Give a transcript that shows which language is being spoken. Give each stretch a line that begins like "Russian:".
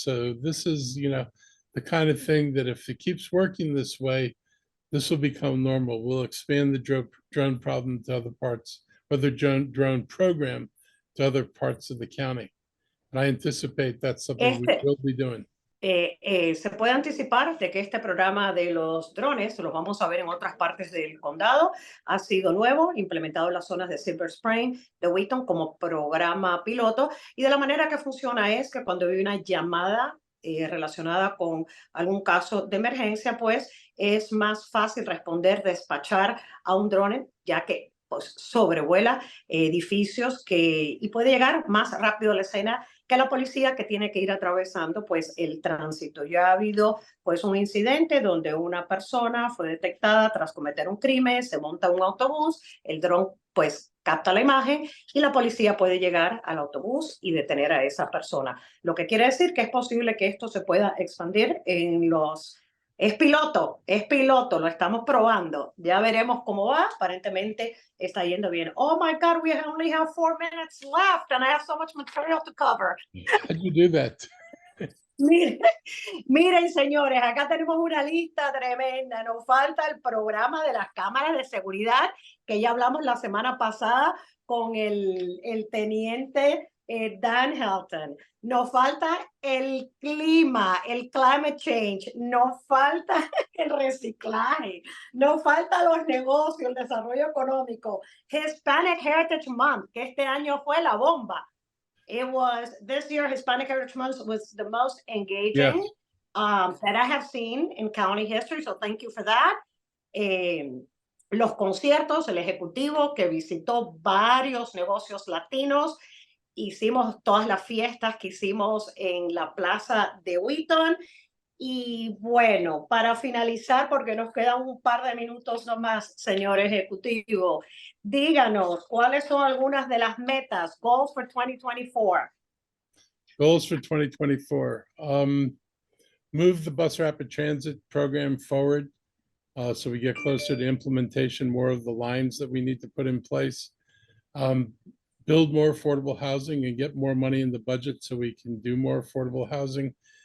English: So this is, the kind of thing that if it keeps working this way, this will become normal. We'll expand the drone problem to other parts, or the drone program to other parts of the county. And I anticipate that's something we will be doing.
Spanish: Se puede anticipar de que este programa de los drones, los vamos a ver en otras partes del condado, ha sido nuevo, implementado en las zonas de Silver Spring, de Wheaton como programa piloto, y de la manera que funciona es que cuando hay una llamada relacionada con algún caso de emergencia, pues es más fácil responder, despachar a un drone, ya que pues, sobrevuela edificios y puede llegar más rápido a la escena que la policía, que tiene que ir atravesando pues el tránsito. Ya ha habido pues un incidente donde una persona fue detectada tras cometer un crimen, se monta un autobús, el dron pues capta la imagen y la policía puede llegar al autobús y detener a esa persona. Lo que quiere decir que es posible que esto se pueda expandir en los... Es piloto, lo estamos probando. Ya veremos cómo va. Aparentemente está yendo bien.
English: Oh my God, we only have 4 minutes left and I have so much material to cover. How do you do that?
Spanish: Miren, señores, acá tenemos una lista tremenda. Nos falta el programa de las cámaras de seguridad, que ya hablamos la semana pasada con el teniente Dan Helton. Nos falta el clima, el climate change, nos falta el reciclaje, nos falta los negocios, el desarrollo económico, Hispanic Heritage Month, que este año fue la bomba.
English: This year, Hispanic Heritage Month was the most engaging Yes. That I have seen in county history, so thank you for that.
Spanish: Los conciertos, el ejecutivo que visitó varios negocios latinos, hicimos todas las fiestas que hicimos en la plaza de Wheaton. Y bueno, para finalizar, porque nos quedan un par de minutos nomás, señor ejecutivo, díganos cuáles son algunas de las metas,
English: goals for 2024. Goals for 2024. Move the bus rapid transit program forward so we get closer to implementation, more of the lines that we need to put in place. Build more affordable housing and get more money in the budget so we can do more affordable housing.